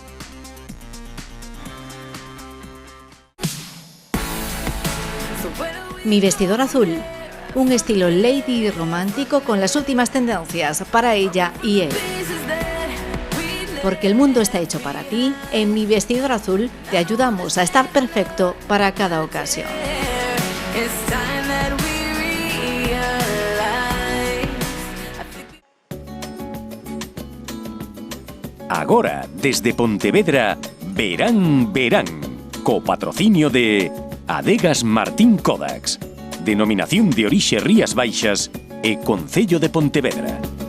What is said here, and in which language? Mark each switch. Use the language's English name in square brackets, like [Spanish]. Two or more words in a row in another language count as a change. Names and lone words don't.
[Spanish] Mi vestidor azul. Un estilo lady romántico con las últimas tendencias para ella y él. Porque el mundo está hecho para ti, en Mi Vestidor Azul te ayudamos a estar perfecto para cada ocasión. [Galician] Agora, desde Pontevedra, Verán, copatrocinio de Adegas Martín Kodax, Denominación de Orixe Rías Baixas e Concello de Pontevedra.